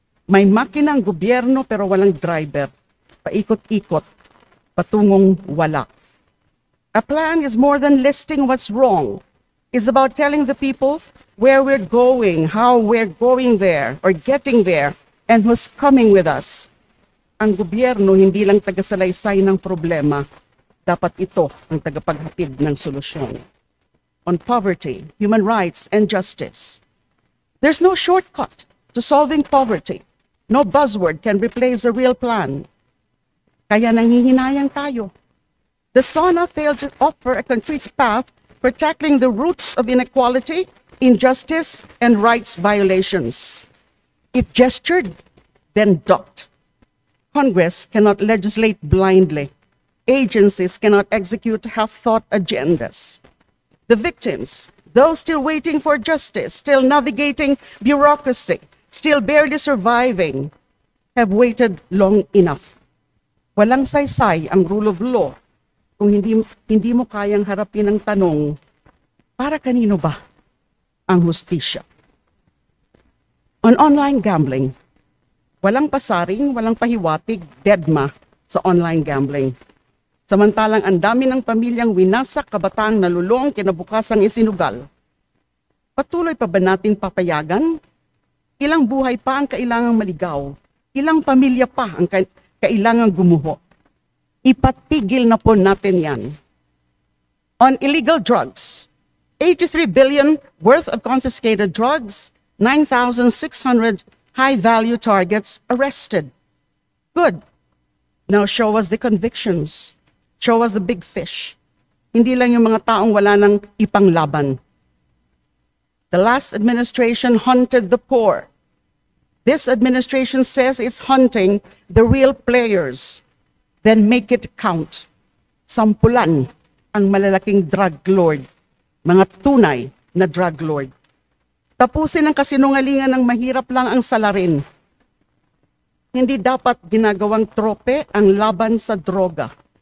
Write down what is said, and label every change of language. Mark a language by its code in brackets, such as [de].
[tl] May makina ang gobyerno pero walang driver. Paikot-ikot, patungong wala. [en] A plan is more than listing what's wrong. It's about telling the people where we're going, how we're going there or getting there, and who's coming with us. [tl] Ang gobyerno hindi lang tagasalaysay ng problema, dapat ito ang tagapaghatid ng solusyon. [en] On poverty, human rights, and justice, there's no shortcut to solving poverty. No buzzword can replace a real plan. [tl] Kaya nanghihinayang tayo. [en] The SONA failed to offer a concrete path for tackling the roots of inequality, injustice, and rights violations. It gestured, then ducked. Congress cannot legislate blindly. Agencies cannot execute half-thought agendas. The victims, those still waiting for justice, still navigating bureaucracy, still barely surviving, have waited long enough. [tl] Walang saysay ang [en] rule of law [tl] kung hindi mo kayang harapin ang tanong, para kanino ba ang hustisya? [en] On online gambling, [tl] walang pasaring, walang pahiwatig, deadma sa online gambling. Samantalang ang dami ng pamilyang winasak, kabataang nalulong, kinabukasang isinugal. Patuloy pa ba nating papayagan? Ilang buhay pa ang kailangang maligaw? Ilang pamilya pa ang kailangang gumuho? Ipatigil na po natin yan. [en] On illegal drugs, 83 billion worth of confiscated drugs, 9,600 high-value targets arrested. Good. Now show us the convictions. Show us the big fish. [tl] Hindi lang yung mga taong wala nang ipanglaban. [en] The last administration hunted the poor. This administration says it's hunting the real players. Then make it count. [tl] Sampulan ang malalaking drug lord, mga tunay na drug lord. Tapusin ang kasinungalingan ng mahirap lang ang salarin. Hindi dapat ginagawang trope ang laban sa droga.